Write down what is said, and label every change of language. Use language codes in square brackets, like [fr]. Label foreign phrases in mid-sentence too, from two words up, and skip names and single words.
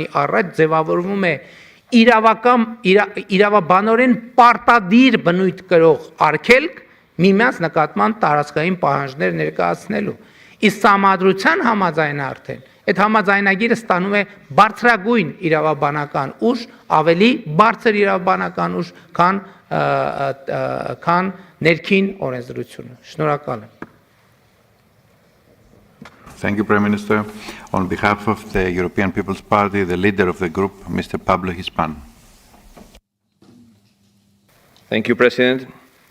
[hy] առաջ ձևավորվում է իրավաբանորեն պարտադիր բնույթ կրող արգելք միմյանց նկատմամբ տարածքային պահանջներ ներկայացնելու իսկ սահմանադրության համաձայնը արդեն այդ համաձայնագիրը ստանում է բարձրագույն իրավաբանական ուժ ավելի բարձր իրավաբանական ուժ քան ներքին օրենսդրությունը շնորհակալ եմ [en] Thank you, Prime Minister. On behalf of the European People's Party, the leader of the group, Mr. Pablo Hispan. Thank you, President.